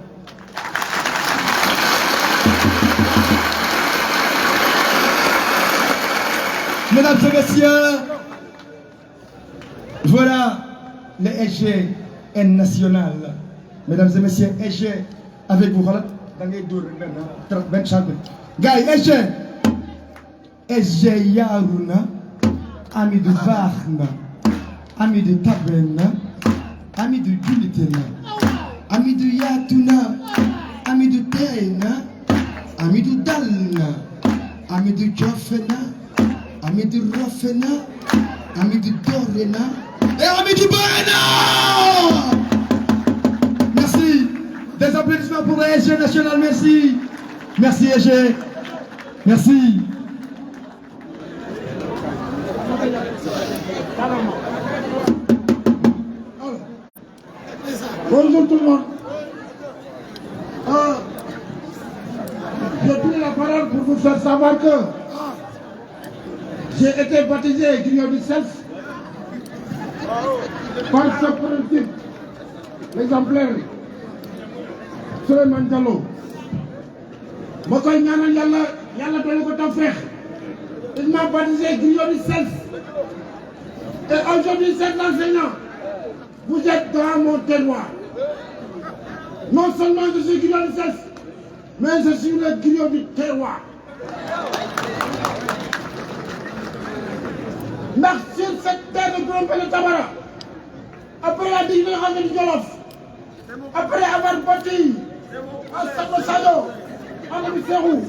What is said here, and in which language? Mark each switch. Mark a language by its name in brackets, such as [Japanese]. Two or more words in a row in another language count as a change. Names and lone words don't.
[French] Mesdames et messieurs, voilà le SGN national. Mesdames et messieurs, SG avec vous. SG Yarouna, ami de Varna, ami de Tabena, ami de Julitena, ami de Yatuna, ami de Tena, ami de Dalna, ami de Jofena, ami de Rofena, ami de Dorena et ami de Borena. Merci. Des applaudissements pour le SG national, merci. Merci SG. Merci. Bonjour tout le monde. J'ai pris la parole pour vous faire savoir que j'ai été baptisé grillon du CELS par ce principe exemplaire Souleymane Diallo. [Wolof] Ma koy ñaanal Yàlla doole ko tawfeex. [French] Il m'a baptisé grillon du CELS. Et aujourd'hui, cet enseignant, vous êtes dans mon terroir. Non seulement je suis grillon du CELS, mais je suis le grillon du terroir. Ndax sur cette terre de Grompe le Tabara, après la division du Jolof, après avoir bâti à Samba Sadio, en ami Serou,